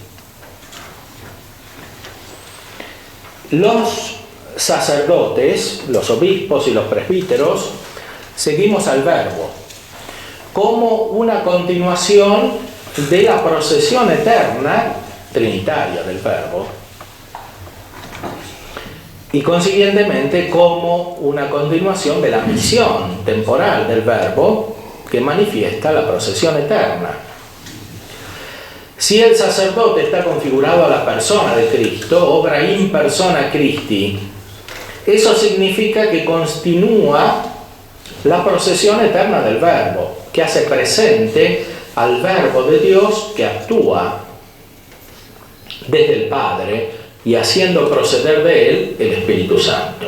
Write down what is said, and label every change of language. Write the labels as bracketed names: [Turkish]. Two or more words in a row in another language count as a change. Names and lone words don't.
[Spanish] Los sacerdotes, los obispos y los presbíteros, seguimos al Verbo como una continuación de la procesión eterna trinitaria del Verbo y consiguientemente como una continuación de la misión temporal del Verbo que manifiesta la procesión eterna. Si el sacerdote está configurado a la persona de Cristo, obra [Latin] in persona Christi, [Spanish] eso significa que continúa la procesión eterna del Verbo, que hace presente al Verbo de Dios que actúa desde el Padre y haciendo proceder de él el Espíritu Santo.